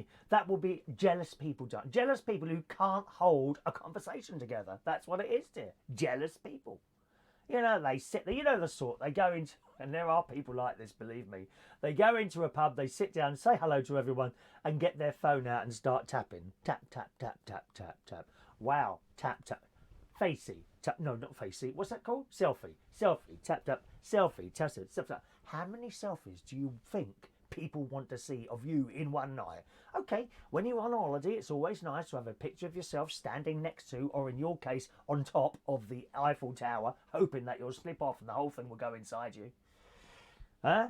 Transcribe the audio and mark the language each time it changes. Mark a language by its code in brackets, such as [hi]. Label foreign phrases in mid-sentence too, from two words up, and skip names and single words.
[en] That will be jealous people, John. Jealous people who can't hold a conversation together. That's what it is, dear. Jealous people. You know, they sit there. You know the sort. They go into And there are people like this, believe me. They go into a pub, they sit down, say hello to everyone, and get their phone out and start tapping. Tap, tap, tap, tap, tap, tap. Wow, tap, tap. Facey. Tap, no, not facey. What's that called? Selfie. Selfie. Tap, tap. Selfie. Tap, tap, tap, tap. How many selfies do you think people want to see of you in one night? Okay, when you're on holiday, it's always nice to have a picture of yourself standing next to, or in your case, on top of the Eiffel Tower, hoping that you'll slip off and the whole thing will go inside you. Huh?